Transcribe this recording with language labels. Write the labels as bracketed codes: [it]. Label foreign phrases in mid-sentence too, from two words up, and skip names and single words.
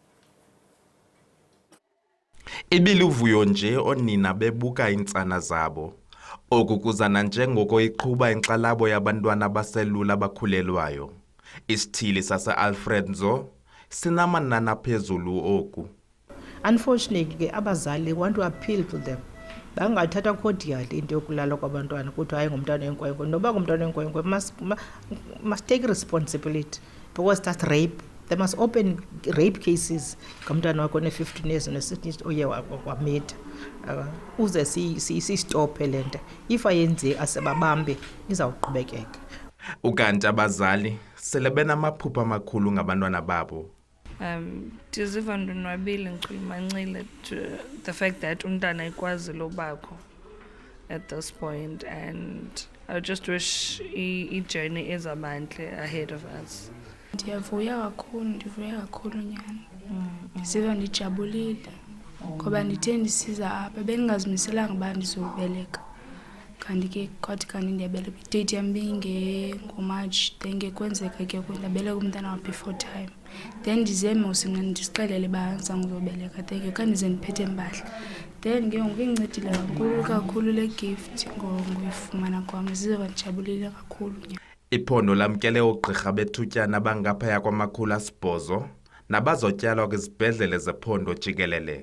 [xh] Ibiluvuyo nje onina bebuka iintsana zabo. Oku kuzana njengoko iqhuba inkxalabo yabantwana abaselula abakhulelwayo. Isithili sase-Alfred Nzo sinamanani phezulu oku. [en] Unfortunately, abazali want to appeal to them. [xh] Bangathatha cordially into yokulala kwabantwana kuthi hayi ngumntwana wenkwenkwe. Noba ngumntwana wenkwenkwe [en] must take responsibility because that's rape. They must open rape cases. [xh] Ngumntwana wakho ne-15 years ne-16 oye wamitha. Uze si-stophe le nto. If ayenze asebabambe izawuqhubekeka. Ukanti abazali sele benamaphupha amakhulu ngabantwana babo. Ndiziva ndonwabile ngimancile [en] the fact that [xh] umntana ikwazi lobakho [en] at this point, and I just wish [xh] i-journey ezabantle [en] ahead of us. [xh] Ndivuya kakhulu nyana. Ndiziva ndijabulile ngoba ndithe ndisiza apha bengingazimiselanga uba ndizobeleka. Kanti ke kwathi ndiyabeleka idate yam ngoMarch, then kwenzeka ke ndabeleka umntana [en] before time. [xh] Then ndize mna ndisixelele uba ndizawuzobeleka, then ke kandize ndiphethe impahla. Then ke ngoku incedile kakhulu le gift ngoyifumana kwam. Ndiziva ndijabulile kakhulu. Iphondo lamkele ugqirha bethutyana abangaphaya kwama-800 nabazotyalwa kwizibhedlele zephondo jikelele.